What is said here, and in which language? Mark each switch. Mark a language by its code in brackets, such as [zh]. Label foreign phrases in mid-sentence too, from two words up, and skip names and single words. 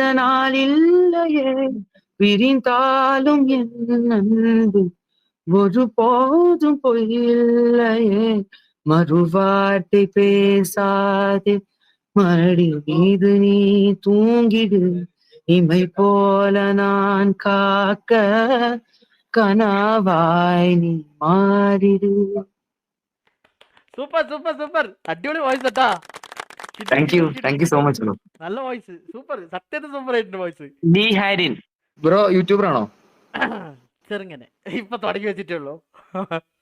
[ta] நாள் இல்லையே, பிரிந்தாலும் என் அன்பு ஒரு போதும் பொய்யில்லையே, மறுவார்த்தை பேசாதே, மடி மீது நீ தூங்கிடு, இமை போல நான் காக்க [ml] കനവായി നീ മാറിടൂ. സൂപ്പർ സൂപ്പർ സൂപ്പർ. അടിപൊളി വോയിസ് കേട്ടാ. [en] thank you so much bro. [ml] നല്ല വോയിസ്. സൂപ്പർ. സത്യത്തിൽ സൂപ്പർ ആയിട്ടുണ്ട് വോയിസ്. ഡി ഹാരിൻ ബ്രോ യൂട്യൂബർ ആണോ? ചെറുങ്ങനെ ഇപ്പൊ തുടങ്ങി വെച്ചിട്ടുള്ളൂ.